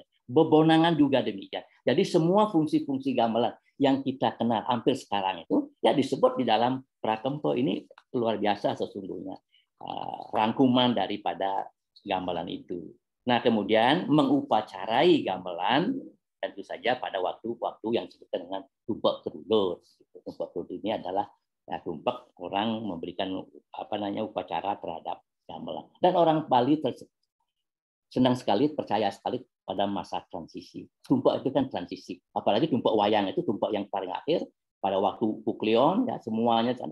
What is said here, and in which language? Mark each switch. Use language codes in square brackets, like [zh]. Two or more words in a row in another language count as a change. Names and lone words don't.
[id] Bebonangan juga demikian. Jadi semua fungsi-fungsi gamelan yang kita kenal hampir sekarang itu ya disebut di dalam Prakempo. Ini luar biasa sesungguhnya rangkuman daripada gamelan itu. Nah, kemudian mengupacarai gamelan tentu saja pada waktu-waktu yang disebutkan dengan tumpak terulur. Tumpak terulur ini adalah ya, tumpak orang memberikan upacara terhadap gamelan. Dan orang Bali senang sekali, percaya sekali pada masa transisi. Tumpak itu kan transisi. Apalagi tumpak wayang itu tumpak yang paling akhir pada waktu Pukleon, ya semuanya sana.